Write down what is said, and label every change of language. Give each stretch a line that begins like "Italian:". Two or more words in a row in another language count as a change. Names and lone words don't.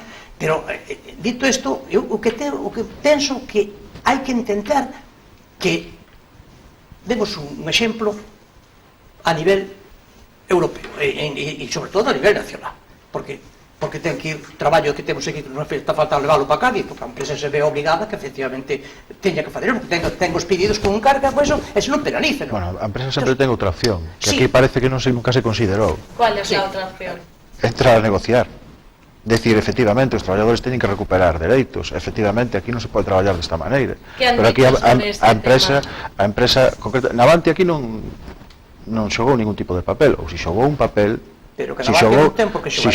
Galician: Pero, dito isto, eu o que penso que hai que intentar que demos un exemplo a nivel europeo e sobre todo a nivel nacional, porque porque ten que ir traballo que temos aquí que non está faltando leválo para Cádiz, porque a empresa se ve obligada que efectivamente teña que fazer, porque ten os pedidos con carga, pois eso non penaliza, non? Bueno, a empresa sempre ten outra opción, que Sí. aquí parece que nunca se considerou.
Spanish: ¿Cuál es Sí. la otra opción?
Galician: Entrar a negociar. Decir, efectivamente, os traballadores teñen que recuperar dereitos. Efectivamente, aquí non se pode traballar desta maneira.
Spanish: Que han Pero aquí dicho sobre este
Galician: a empresa concreta, Navantia aquí non xogou ningún tipo de papel, ou se xogou un papel,
Spanish: Pero que si Navantia
Galician: xogou, non ten por que si